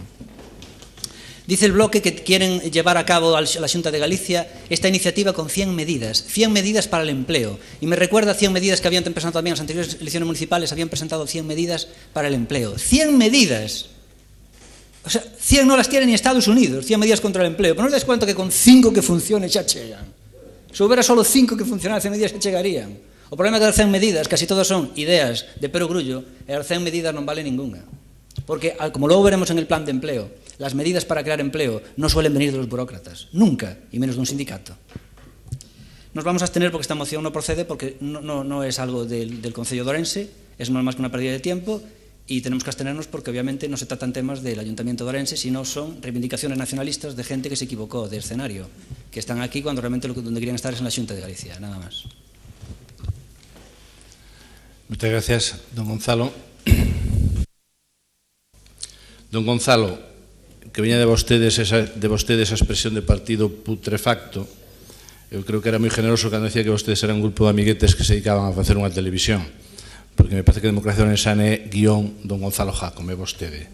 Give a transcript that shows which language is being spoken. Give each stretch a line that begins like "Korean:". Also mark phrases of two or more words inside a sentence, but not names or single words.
Spanish: Dice el bloque que quieren llevar a cabo a la Xunta de Galicia esta iniciativa con 100 medidas para el empleo. Y me recuerda 100 medidas que habían presentado también en las anteriores elecciones municipales, habían presentado 100 medidas para el empleo. ¡100 medidas! O sea, 100 no las tiene ni Estados Unidos, 100 medidas contra el empleo. Pero no os dais cuenta que con 5 que funcionen
Galician: xa chegan. Se houbera solo 5 que funcionaran, 100 medidas xa chegarían. O problema é que as 100 medidas, casi todas son ideas de perogrullo, e as 100 medidas non vale ninguna.
Spanish: Porque, como luego veremos en el plan de empleo, las medidas para crear empleo no suelen venir de los burócratas, nunca, y menos de un sindicato. Nos vamos a abstener porque esta moción no procede, porque no es algo del Concello de Ourense, es más que una pérdida de tiempo, y tenemos que abstenernos porque obviamente no se tratan temas del Ayuntamiento de Ourense, sino son reivindicaciones nacionalistas de gente que se equivocó de escenario, que están aquí cuando realmente donde querían estar es en la Xunta de Galicia, nada más. Muchas gracias, don Gonzalo.
Galician: Don Gonzalo, que veña de vostedes esa expresión de partido putrefacto, eu creo que era moi generoso cando decía que vostedes eran un grupo de amiguetes que se dedicaban a facer unha televisión, porque me parece que Democracia Orensana é guión don Gonzalo Jácome, vostede.